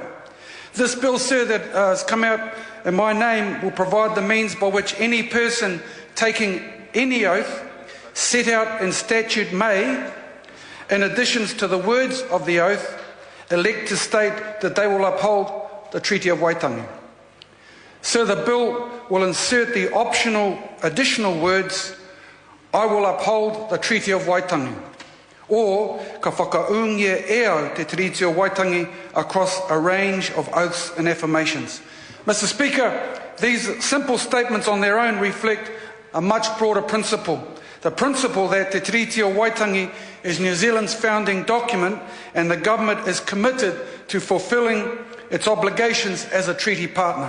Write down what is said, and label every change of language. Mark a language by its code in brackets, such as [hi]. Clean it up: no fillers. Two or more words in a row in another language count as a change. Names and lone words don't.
[en] This bill, sir, that has come out in my name will provide the means by which any person taking any oath set out in statute may, in addition to the words of the oath, elect to state that they will uphold the Treaty of Waitangi. So the bill will insert the optional additional words, I will uphold the Treaty of Waitangi, or [mi] ka whakaungia e au te Tiriti o Waitangi [en] across a range of oaths and affirmations. Mr. Speaker, these simple statements on their own reflect a much broader principle. The principle that Te Tiriti o Waitangi is New Zealand's founding document and the government is committed to fulfilling its obligations as a treaty partner.